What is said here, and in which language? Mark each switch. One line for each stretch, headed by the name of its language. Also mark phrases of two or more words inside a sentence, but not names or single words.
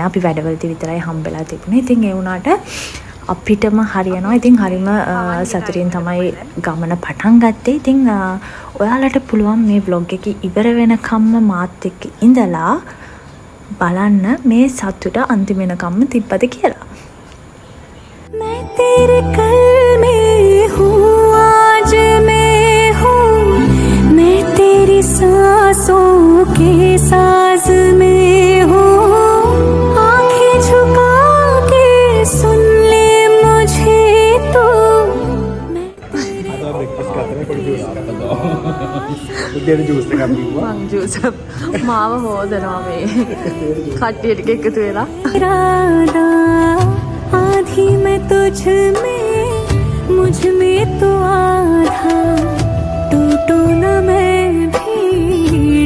Sinhala: අපි වැඩවලදී විතරයි හම්බෙලා තිබුණේ. ඉතින් ඒ වුණාට අපිටම හරියනවා. ඉතින් හරිම සතුටින් තමයි ගමන පටන් ගත්තේ. ඉතින් ඔයාලට පුළුවන් මේ vlog එක ඉවර වෙනකම්ම මාත් එක්ක ඉඳලා බලන්න මේ සතුට අන්තිම වෙනකම්ම තිබ්බද කියලා.
Hindi: मैं तेरे कल में हूँ आज मैं हूँ मैं तेरी सांसों के साज में हूँ आँखें झुका के सुन ले मुझे तो
Sinhala: මං ජූස් මාව හොදනවා මේ කට්ටිය ටික එකතු වෙලා.
Hindi: आधी मैं तुझ में मुझ में तो आधा टूटू न मैं भी